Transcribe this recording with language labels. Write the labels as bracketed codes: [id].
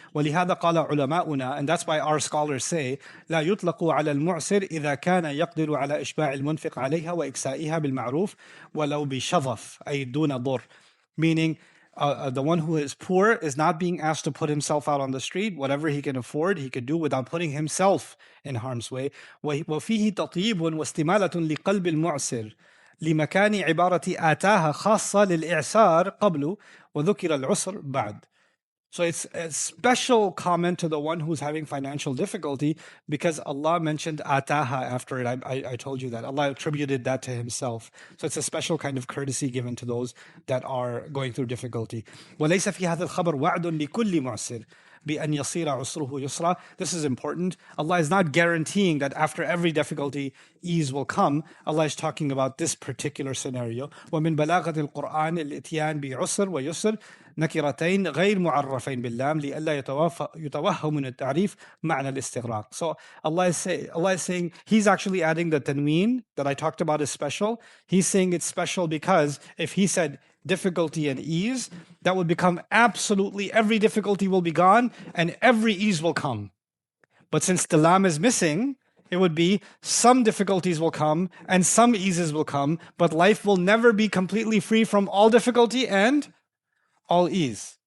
[ar] ولهذا قال علماؤنا, [en] and that's why our scholars say [ar] لا يطلق على المعسر إذا كان يقدر على إشباع المنفق عليها وإكسائها بالمعروف ولو بشظف أي دون ضر, [en] meaning the one who is poor is not being asked to put himself out on the street. Whatever he can afford, he could do without putting himself in harm's way. [ar] وفيه تطيب واستمالة لقلب المعسر لمكان عبارة آتاها خاصة للإعسار قبل وذكر العسر بعد. [en] So it's a special comment to the one who's having financial difficulty, because Allah mentioned ataha after it. I told you that. Allah attributed that to himself. So it's a special kind of courtesy given to those that are going through difficulty. [ar] وَلَيْسَ فِي هَذَا الْخَبَرْ وَعْدٌ لِكُلِّ مُعْسِرٍ بِأَنْ يَصِيرَ عُسْرُهُ يُسْرًا. [en] This is important. Allah is not guaranteeing that after every difficulty, ease will come. Allah is talking about this particular scenario. [ar] وَمِن بَلَاغَةِ الْقُرْآنِ الْإِتْيَانِ بِعُسْرٍ وَيُسْرٍ نكرتين غير معرفين باللام لئلا يتوهم من التعريف معنى الاستغراق. [en] So Allah is saying He's actually adding the tanween that I talked about is special. He's saying it's special because if He said difficulty and ease, that would become absolutely every difficulty will be gone and every ease will come. But since the lam is missing, it would be some difficulties will come and some eases will come, but life will never be completely free from all difficulty and all ease.